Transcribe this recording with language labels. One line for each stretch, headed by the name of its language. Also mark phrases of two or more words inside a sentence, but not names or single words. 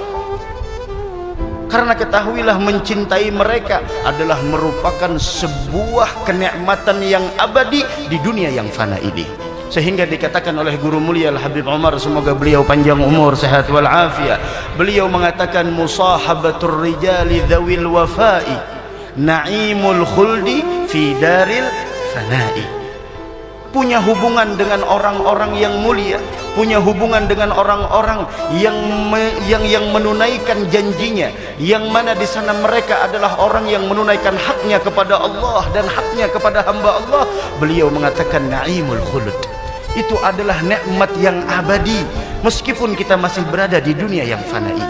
Indonesian: Karena ketahuilah, mencintai mereka adalah merupakan sebuah kenikmatan yang abadi di dunia yang fana ini. Sehingga dikatakan oleh guru mulia Al-Habib Umar, semoga beliau panjang umur, sehat wal afiat, beliau mengatakan
Arabic: مصاحبة الرجال ذوي الوفاء نعيم الخلد في دار الفناء.
Indonesian: Punya hubungan dengan orang-orang yang mulia, punya hubungan dengan orang-orang yang menunaikan janjinya, yang mana di sana mereka adalah orang yang menunaikan haknya kepada Allah dan haknya kepada hamba Allah. Beliau mengatakan
Arabic: نعيم الخلد,
Indonesian: itu adalah nikmat yang abadi meskipun kita masih berada di dunia yang fana ini.